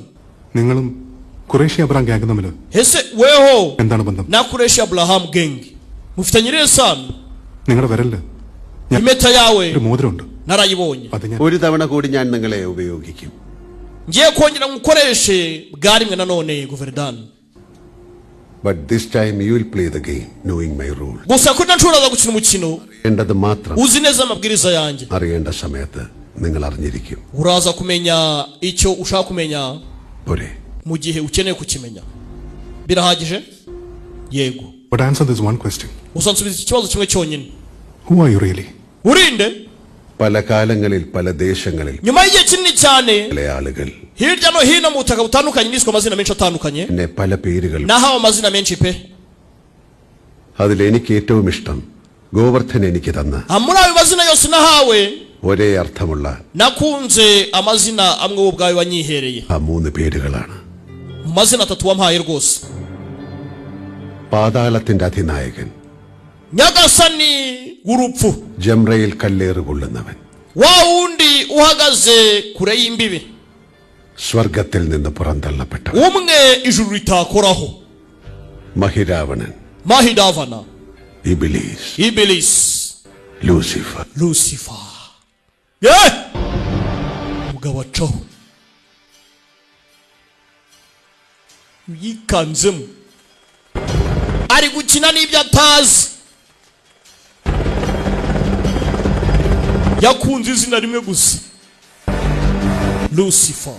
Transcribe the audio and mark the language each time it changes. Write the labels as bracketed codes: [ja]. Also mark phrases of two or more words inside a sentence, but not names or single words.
[ml] നിങ്ങളും ഖുറൈശി അബ്രാം ഗ്യാങ് തമ്മിൽ [rw] Ese weho [ml] എന്താണ് ബന്ധം? [rw] na Kureshi Abraham gang mufitanye rero sana. [ml] നിങ്ങളുടെ വിരലില് [rw] Impeta yawe [ml] ഒരു മോതിരമുണ്ട്. [rw] narayibonye. [ml] ഒരു തവണ കൂടി ഞാൻ നിങ്ങളെ ഉപയോഗിക്കും. [rw] Ngiye kongera ngukoreshe bwarimwe nanone Govardhan. [en] But this time you will play the game knowing my rule. [rw] Gusa ko nshobora gukina umukino [ml] അറിയേണ്ടത് മാത്രം [rw] uzi neza amabwiriza yanjye. [ml] അറിയേണ്ട സമയത്ത് നിങ്ങൾ അറിഞ്ഞിരിക്കും. [rw] Uraza kumenya icyo ushaka kumenya [ml] പോരെ? [rw] mu gihe ukeneye kukimenya. Birahagije? Yego. [en] But answer this one question. [rw] Usansubiza ikibazo kimwe cyonyine. [en] Who are you really? [rw] Urinde? [ml] പല കാലങ്ങളിൽ പല ദേശങ്ങളിൽ [rw] nyuma y'igihe kinini cyane [ml] പല ആളുകൾ [rw] hirya no hino mu butaka butandukanye niswe amazina menshi atandukanye [ml] എന്നെ പല പേരുകൾ [rw] nahawe amazina menshi pe. [ml] അതിൽ എനിക്ക് ഏറ്റവും ഇഷ്ടം ഗോവർദ്ധൻ എനിക്ക് തന്ന [rw] muri ayo mazina yose nahawe [ml] ഒരേ അർത്ഥമുള്ള [rw] nakunze amazina amwe ubwawe wanyihereye. [ml] ആ മൂന്ന് പേരുകളാണ്. [rw] mu mazina atatu wampaye rwose. [ml] പാതാളത്തിന്റെ അധിനായകൻ, [rw] nyagasani w'urupfu, [ml] ജംറയിൽ കല്ലേറ് കൊള്ളുന്നവൻ, [rw] wa wundi uhagaze kure y'imbibi, [ml] സ്വർഗത്തിൽ നിന്ന് പുറന്തള്ളപ്പെട്ടവൻ, [rw] umwe ijuru ritakoraho, [ml] മഹിരാവണൻ, [rw] mahidavana, [ml] ഇബിലീസ്, ലൂസിഫർ. [rw] umugabo acaho yikanzemo ari gukina n'ibyo atazi. yakunze izina rimwe gusa, Lucifer.